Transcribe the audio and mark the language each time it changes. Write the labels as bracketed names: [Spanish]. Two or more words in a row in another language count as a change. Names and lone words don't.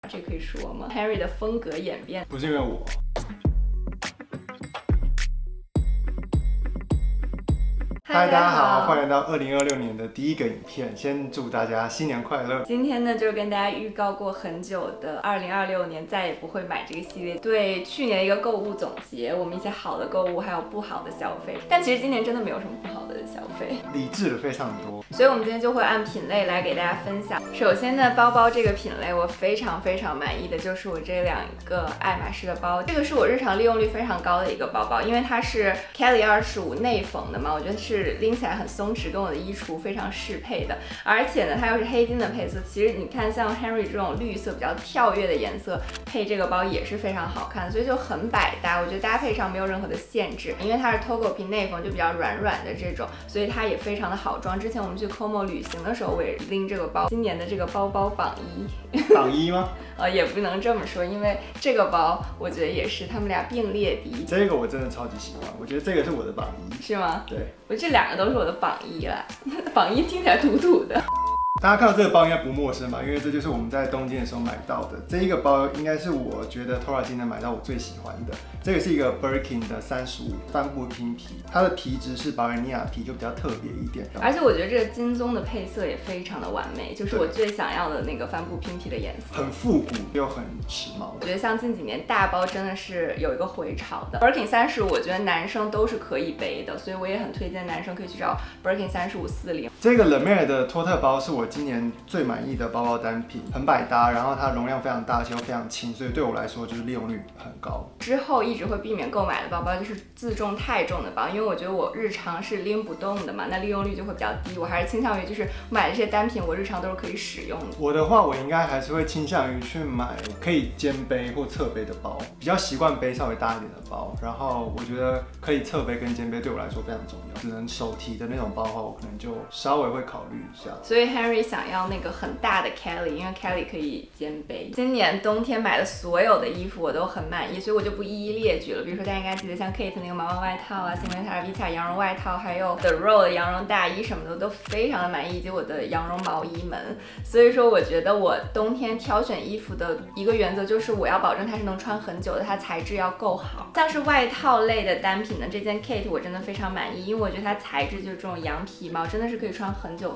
[Chinese] 這可以說嗎 ？Henry 的風格演变不是因为我。嗨，大家好，歡迎來到2026年的第一個影片。先祝大家新年快樂！今天呢，就是跟大家預告過很久的2026年再也不會買這個系列，對去年的一個購物總結，我們一些好的購物，還有不好的消費。但其實今年真的沒有什麼不好的消費，理智了非常多。所以我們今天就會按品類來給大家分享。首先呢，包包這個品類我非常滿意的就是我這兩個愛馬仕的包，這個是我日常利用率非常高的一個包包，因為它是 Kelly 25內縫的嘛，我覺得是拎起來很鬆弛，跟我的衣櫥非常適配的。而且呢，它又是黑金的配色，其實你看像 Henry 這種綠色比較跳躍的顏色配這個包也是非常好看，所以就很百搭。我覺得搭配上沒有任何的限制，因為它是 Togo 皮內縫，就比較軟的這種，所以它也非常的好裝。之前我們去 Como 旅行的時候，我也拎這個包。今年的這個包包榜一，榜一嗎？也不能這麼說，因為這個包我覺得也是他們倆並列第一。這個我真的超級喜歡，我覺得這個是我的榜一。是嗎？對，我這兩個都是我的榜一啦。榜一聽起來土土的。大家看到這個包應該不陌生吧？因為這就是我們在東京的時候買到的。這一個包應該是我覺得 Tora 今年買到我最喜歡的。這個是一個 Birkin 的35帆布拼皮，它的皮質是保加利亞皮，就比較特別一點。而且我覺得這個金棕的配色也非常的完美，就是我最想要的那個帆布拼皮的顏色，很復古又很時髦。我覺得像近幾年大包真的是有一個回潮的。Birkin 35，我覺得男生都是可以背的，所以我也很推薦男生可以去找 Birkin 3540。這個 Le Mer 的托特包是我今年最滿意的包包單品，很百搭，然後它容量非常大，而且又非常輕，所以對我來說就是利用率很高。之後一直會避免購買的包包就是自重太重的包，因為我覺得我日常是拎不動的嘛，那利用率就會比較低。我還是傾向於就是買這些單品，我日常都是可以使用的。我的話，我應該還是會傾向於去買可以肩背或側背的包，比較習慣背稍微大一點的包。然後我覺得可以側背跟肩背對我來說非常重要，只能手提的那種包的話，我可能就稍微會考慮一下。所以 Henry 想要那個很大的 Kelly， 因為 Kelly 可以肩背。今年冬天買的所有的衣服我都很滿意，所以我就不一一列舉了。比如說大家應該記得像 Kate 那個毛毛外套啊，新維塔 Vita 羊絨外套，還有 The Row 的羊絨大衣什麼的都非常的滿意，以及我的羊絨毛衣們。所以說我覺得我冬天挑選衣服的一個原則就是我要保證它是能穿很久的，它材質要夠好。像是外套類的單品呢，這件 Kate 我真的非常滿意，因為我覺得它材質就是這種羊皮毛，真的是可以穿很久。